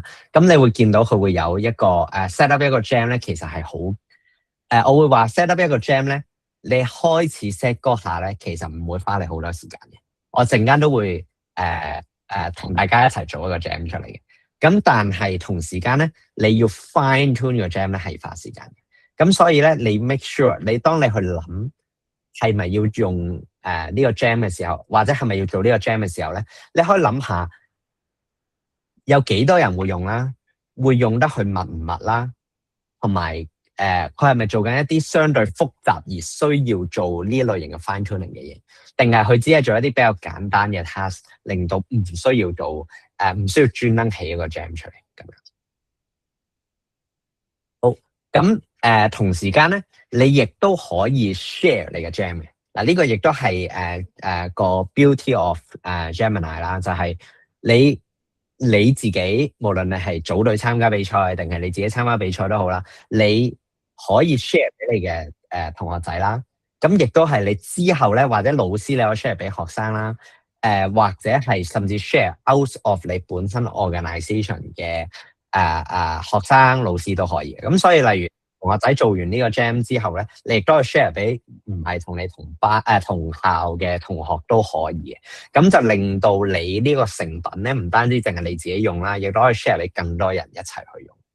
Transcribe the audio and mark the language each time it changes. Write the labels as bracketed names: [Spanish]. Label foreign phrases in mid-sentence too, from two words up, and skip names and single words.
[Cantonese] 咁你會見到佢會有一個 [English] set up [Cantonese] 一個 Jam 咧，其實係好我會話 [English] set up [Cantonese] 一個 Jam 咧，你開始 set 嗰下咧，其實唔會花你好多時間嘅。我陣間都會同大家一齊做一個 Jam 出嚟嘅。咁但係同時間咧，你要 [English] fine tune [Cantonese] 個 Jam 咧係花時間嘅。咁所以咧，你 [English] make sure [Cantonese] 當你去諗係咪要用呢個 Jam 嘅時候，或者係咪要做呢個 Jam 嘅時候咧，你可以諗下有幾多人會用啦，會用得去密唔密啦，同埋佢係咪做緊一啲相對複雜而需要做呢類型嘅 [English] fine tuning [Cantonese] 嘅嘢，定係佢只係做一啲比較簡單嘅 task， 令到唔需要做唔需要專登起一個 Jam 出嚟咁樣。好，咁同時間咧，你亦都可以 share 你嘅 Jam 嘅。嗱，呢個亦都係個 [English] beauty of Gemini [Cantonese] 啦，就係你自己，無論你係組隊參加比賽，定係你自己參加比賽都好啦，你可以 share 俾你嘅同學仔啦。咁亦都係你之後咧，或者老師你可以 share 俾學生啦。或者係甚至 [English] share out of [Cantonese] 你本身 organisation 嘅學生老師都可以。咁所以例如同學仔做完呢個 Jam 之後咧，你亦都可以 share 俾唔係同你同班同校嘅同學都可以嘅。咁就令到你呢個成品咧，唔單止淨係你自己用啦，亦都可以 share 俾更多人一齊去用。